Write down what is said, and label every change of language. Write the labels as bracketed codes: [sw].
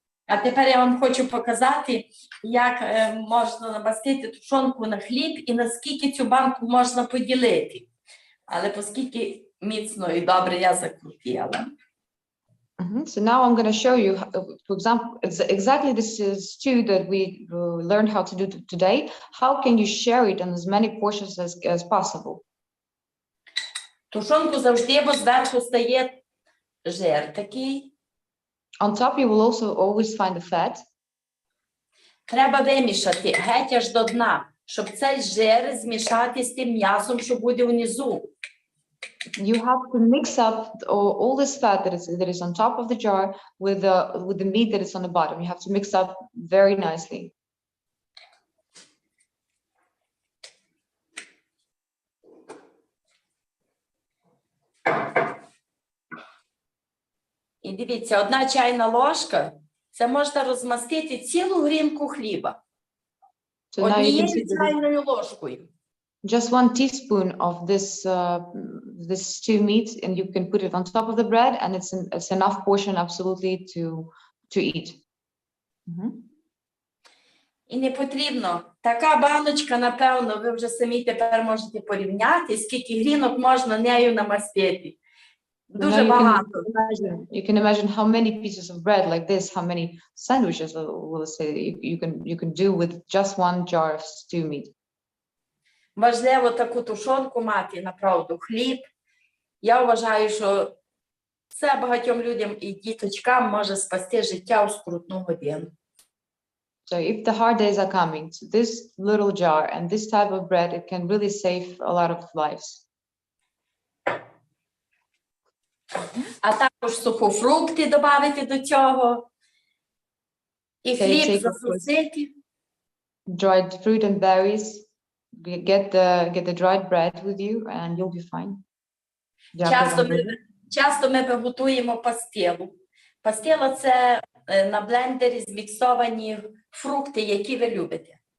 [uk] А тепер я вам хочу показати, як можна намастити тушонку на хліб і наскільки цю банку можна поділити. Але оскільки міцно і добре я закрутила. [en] So now I'm going to show you, for example, exactly this stew that we learned how to do today. How can you share it in as many portions as possible? [uk] Тушонку завжди, бо зверху стає жир такий. [en] On top, you will also always find the fat. [uk] Треба вимішати геть аж до дна, щоб цей жир змішати з тим м'ясом, що буде внизу. [en] You have to mix up all this fat that is on top of the jar with the meat that is on the bottom. You have to mix up very nicely. [uk] І дивіться, 1 чайна ложка, це можна розмастити цілу грінку хліба. [en] So now you can [uk] Однією [en] see that [uk] чайною ложкою. [en] just 1 teaspoon of this this stew meat, and you can put it on top of the bread, and it's enough portion absolutely to eat. [uk] І не потрібно. Така баночка, напевно, ви вже самі тепер можете порівняти, скільки грінок можна нею намастити. Дуже багато. [en] You can imagine how many pieces of bread like this, how many sandwiches will say you can do with just 1 jar of stew meat. [uk] Важливо таку тушонку мати, направду, хліб. Я вважаю, що це багатьом людям і діточкам може спасти життя у скрутну годину. [en] So if the hard days are coming, to this little jar and this type of bread, it can really save a lot of lives. [uk] А також сухофрукти додати до цього. І хліб засушити. [en] Dried fruit and berries. Get the dried bread with you and you'll be fine. [uk] Часто ми готуємо пастилу. Пастила – це на блендері зміксовані фрукти, які ви любите.